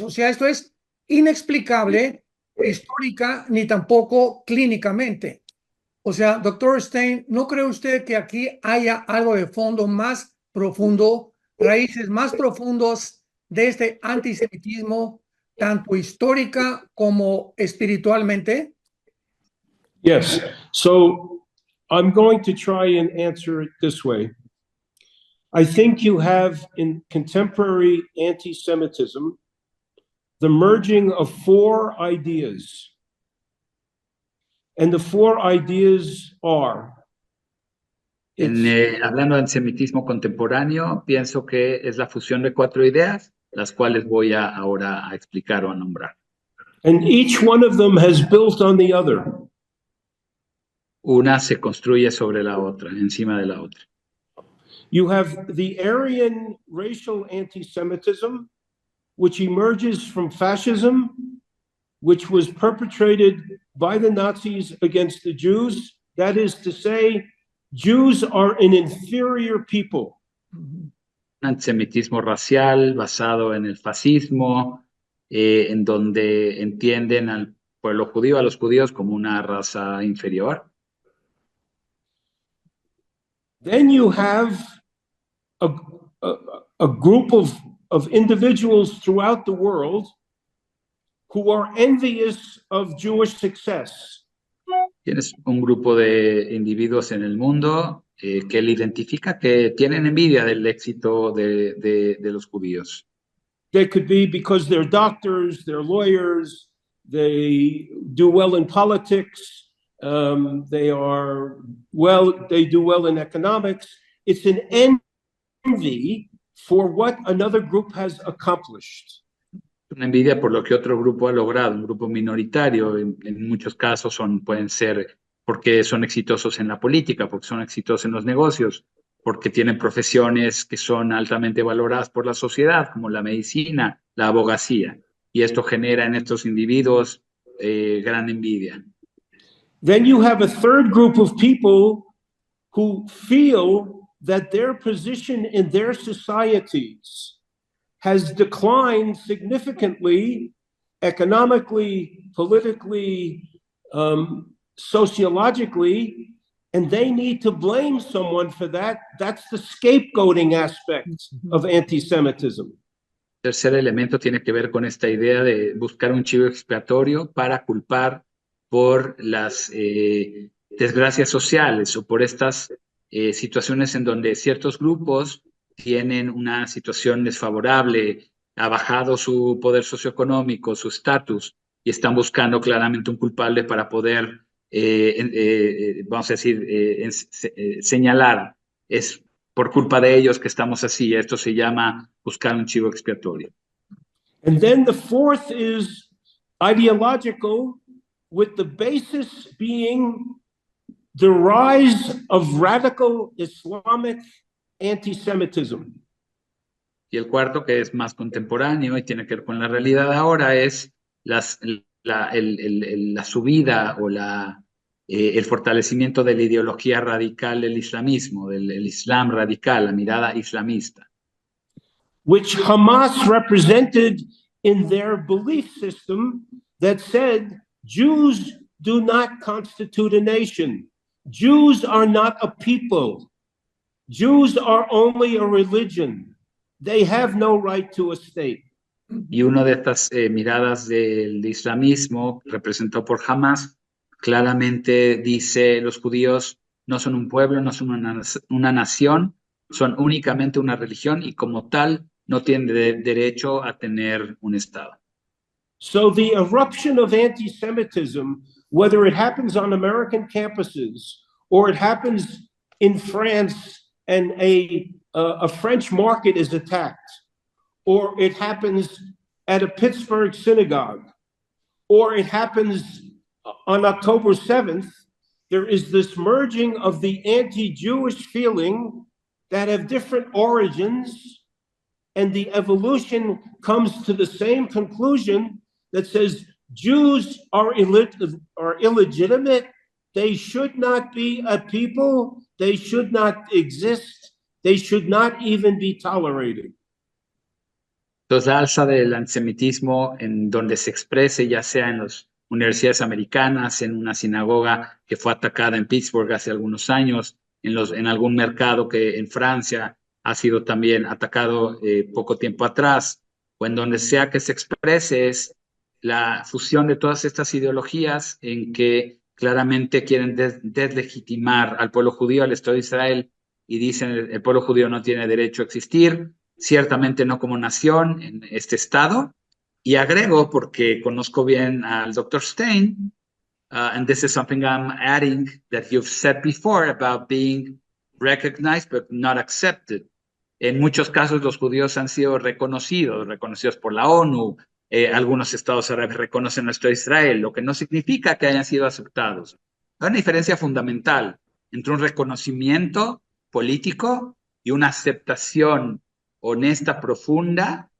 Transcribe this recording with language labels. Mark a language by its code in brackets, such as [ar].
[es] O sea, esto es inexplicable histórica ni tampoco clínicamente. O sea, doctor Stein, ¿no cree usted que aquí haya algo de fondo más profundo, raíces más profundos de este antisemitismo, tanto histórica como espiritualmente? [en] Yes. So I'm going to try and answer it this way. I think you have in contemporary anti-Semitism the merging of 4 ideas. And the 4 ideas are... [es] Hablando de antisemitismo contemporáneo, pienso que es la fusión de 4 ideas, las cuales voy ahora a explicar o a nombrar. [en] And each one of them has built on the other. [es] Una se construye sobre la otra, encima de la otra. [en] You have the Aryan racial anti-Semitism, which emerges from fascism, which was perpetrated by the Nazis against the Jews. That is to say, Jews are an inferior people. [es] Un antisemitismo racial basado en el fascismo, en donde entienden al pueblo judío, a los judíos, como una raza inferior. [en] Then you have a group of individuals throughout the world who are envious of Jewish success. [es] Tienes un grupo de individuos en el mundo que él identifica que tienen envidia del éxito de los judíos. [en] They could be because they're doctors, they're lawyers, they do well in politics, they do well in economics. It's an envy for what another group has accomplished. [es] Una envidia por lo que otro grupo ha logrado, un grupo minoritario, en muchos casos pueden ser porque son exitosos en la política, porque son exitosos en los negocios, porque tienen profesiones que son altamente valoradas por la sociedad, como la medicina, la abogacía, y esto genera en estos individuos gran envidia. [en] Then you have a third group of people who feel that their position in their societies has declined significantly, economically, politically, sociologically, and they need to blame someone for that. That's the scapegoating aspect of anti-Semitism. [es] El tercer elemento tiene que ver con esta idea de buscar un chivo expiatorio para culpar por las desgracias sociales o por estas situaciones en donde ciertos grupos tienen una situación desfavorable, ha bajado su poder socioeconómico, su estatus, y están buscando claramente un culpable para poder, vamos a decir, señalar, es por culpa de ellos que estamos así. Esto se llama buscar un chivo expiatorio. [en] And then the fourth is ideological, with the basis being the rise of radical Islamic anti-Semitism. [es] Y el cuarto, que es más contemporáneo y tiene que ver con la realidad ahora, es la subida o el fortalecimiento de la ideología radical del islamismo, del islam radical, la mirada islamista. [en] Which Hamas represented in their belief system that said Jews do not constitute a nation. Jews are not a people. Jews are only a religion. They have no right to a state. [es] Y una de estas miradas del islamismo, representado por Hamas, claramente dice: los judíos no son un pueblo, no son una nación, son únicamente una religión y como tal no tienen derecho a tener un Estado. [en] So the eruption of anti-Semitism, whether it happens on American campuses or it happens in France and a French market is attacked, or it happens at a Pittsburgh synagogue, or it happens on October 7th, there is this merging of the anti-Jewish feeling that have different origins, and the evolution comes to the same conclusion that says Jews are illegitimate, they should not be a people, they should not exist, they should not even be tolerated. [es] Entonces, la alza del antisemitismo en donde se exprese, ya sea en las universidades americanas, en una sinagoga que fue atacada en Pittsburgh hace algunos años, en algún mercado que en Francia ha sido también atacado poco tiempo atrás, o en donde sea que se exprese, es la fusión de todas estas ideologías en que claramente quieren deslegitimar al pueblo judío, al Estado de Israel, y dicen el pueblo judío no tiene derecho a existir, ciertamente no como nación en este Estado. Y agrego, porque conozco bien al Dr. [en] Stein, and this is something I'm adding that you've said before about being recognized but not accepted. [es] En muchos casos los judíos han sido reconocidos por la ONU, algunos estados árabes reconocen nuestro Israel, lo que no significa que hayan sido aceptados. Hay una diferencia fundamental entre un reconocimiento político y una aceptación honesta, profunda